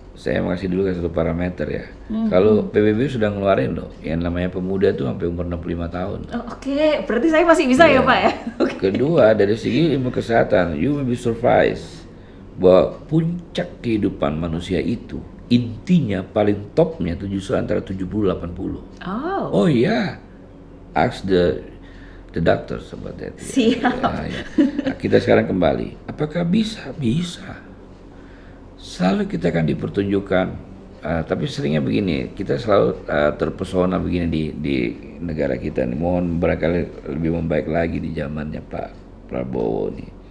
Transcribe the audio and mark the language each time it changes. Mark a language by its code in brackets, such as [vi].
[id] saya masih dulu ke satu parameter ya. Kalau PBB sudah ngeluarin loh, yang namanya pemuda tuh sampai umur 65 tahun. Oh, oke, berarti saya masih bisa ya Pak ya? Oke. Kedua, dari segi ilmu kesehatan, [en] you will be surprised [id] bahwa puncak kehidupan manusia itu intinya paling topnya tuh justru antara 70-80. Oh iya, [en] ask the doctors about that. [id] Siap. Ya. Nah, kita sekarang kembali, apakah bisa? Bisa. Selalu kita akan dipertunjukkan, tapi seringnya begini, kita selalu terpesona begini di negara kita nih. Mohon barangkali lebih membaik lagi di zamannya Pak Prabowo nih.